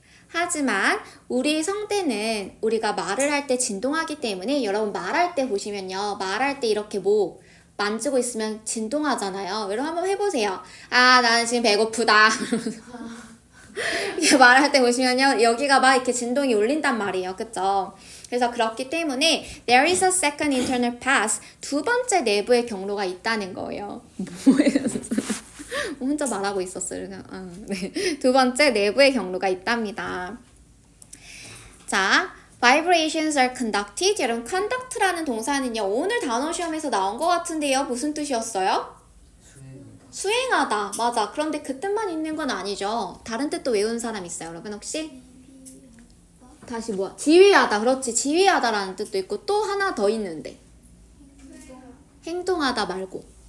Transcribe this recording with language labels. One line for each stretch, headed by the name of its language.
Korean: 하지만 우리 성대는 우리가 말을 할 때 진동하기 때문에 여러분 말할 때 보시면요. 말할 때 이렇게 뭐 만지고 있으면 진동하잖아요. 여러분 한번 해보세요. 아, 나는 지금 배고프다. 이렇게 말할 때 보시면요. 여기가 막 이렇게 진동이 울린단 말이에요. 그쵸? 그래서 그렇기 때문에 there is a second internal path. 두 번째 내부의 경로가 있다는 거예요. 뭐예요? 혼자 말하고 있었어요. 네. 두 번째 내부의 경로가 있답니다.
English: 자, vibrations are conducted.
Korean: 여러분, conduct라는 동사는요. 오늘 단어 시험에서 나온 것 같은데요. 무슨 뜻이었어요? 수행하다. 맞아. 그런데 그 뜻만 있는 건 아니죠. 다른 뜻도 외운 사람 있어요, 여러분 혹시? 다시 뭐야? 지휘하다. 그렇지. 지휘하다라는 뜻도 있고 또 하나 더 있는데. 행동하다 말고.